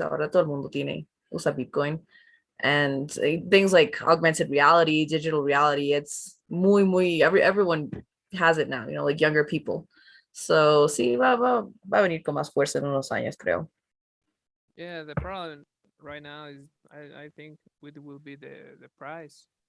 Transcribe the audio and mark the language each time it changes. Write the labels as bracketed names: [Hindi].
[Spanish] Ahora todo el mundo usa Bitcoin. [English] And things like augmented reality, digital reality, it's everyone has it now, like younger people. [Spanish] So sí, va a venir con más fuerza en unos años, creo. [English] Yeah, the problem right now is I think it will be the price.